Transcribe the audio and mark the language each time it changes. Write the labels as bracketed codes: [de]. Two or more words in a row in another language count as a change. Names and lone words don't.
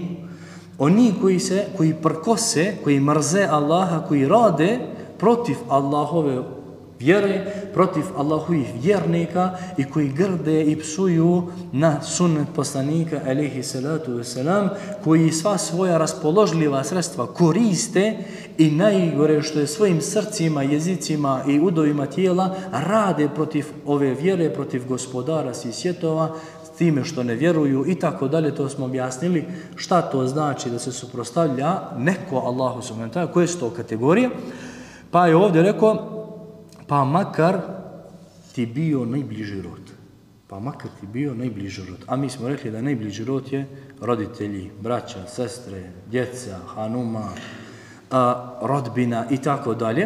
[bs] Oni koji prkose, koji mrze Allaha, koji rade protiv Allahove vjere, protiv Allahovih vjernika i koji grde i psuju na sunnet poslanika [ar] عليه الصلاة والسلام, [bs] koji sva svoja raspoložljiva sredstva koriste i najgore što je svojim srcima, jezicima i udovima tijela rade protiv ove vjere, protiv gospodara svih svjetova, time što ne vjeruju i tako dalje. To smo objasnili šta to znači da se suprotstavlja neko Allahu [ar] سبحانه وتعالى, [bs] koje su to kategorije. Pa je ovdje rekao, pa makar ti bio najbliži rod. Pa makar ti bio najbliži rod. A mi smo rekli da najbliži rod je roditelji, braća, sestre, djeca, hanuma, rodbina i tako dalje.